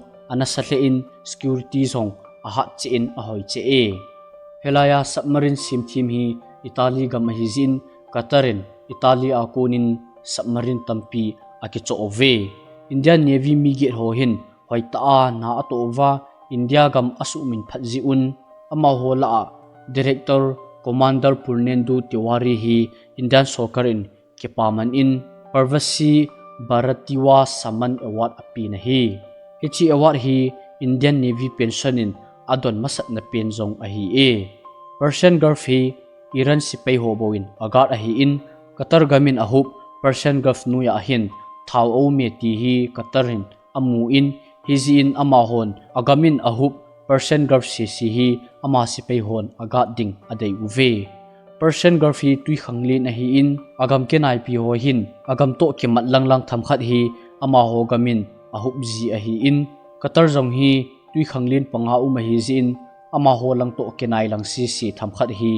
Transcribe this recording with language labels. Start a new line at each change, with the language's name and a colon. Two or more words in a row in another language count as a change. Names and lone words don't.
Thado Chin: anasalein security zong aha chein ahoi che e helaya submarine simthim hi Italy gam hizin Qatarin Italy akunin submarine tampi akicho ove Indian Navy migit ho hin hoita na atova India gam asu min phatji un ama ho la director Commander Purnendu Tiwari hi Indian Sokarin kepaman in Parvasi Bharatiwa Saman Award api na hi hichi award hi Indian Navy pensionin adon masat na penzong ahi e Persian Gulf hi Iran sipay hoboin agat ahi in Qatar gamin ahup Persian Gulf nuya ahin thau o meti hi Qatarin amu in hizin amahon agamin ahup Persian Gulf sisi hi ama sipay hon agat ding aday uve Persian Gulf hi tui khanglin ahi in agam kenai pi ho hin agam to ke matlang lang thamkhat hi ama ho gamin ahup ji ahi in Qatar jong hi tui khanglin panga mahi zin ama ho lang to kenai lang sisi thamkhat hi